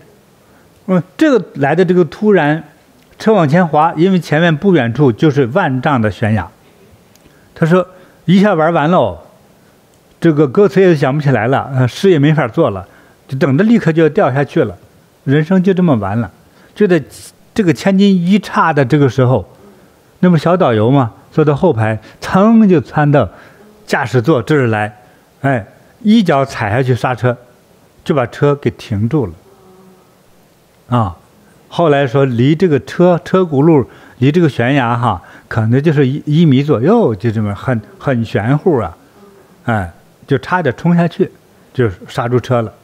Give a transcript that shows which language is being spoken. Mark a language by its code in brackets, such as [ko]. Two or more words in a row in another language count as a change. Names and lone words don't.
[zh] 這個來的這個突然。車往前滑，因為前面不遠處就是萬丈的懸崖。他說一下玩完了，這個歌詞也想不起來了，詩也沒法做了，就等着立刻就要掉下去了，人生就這麼完了。就在這個千鈞一剎的這個時候，那麼小導遊嘛，坐到後排，噌就竄到駕駛座這兒來，一腳踩下去剎車，就把車給停住了。後來說離這個車轱辘離這個懸崖哈，可能就是1米左右，就這麼很玄乎啊，就差點衝下去，就剎住車了。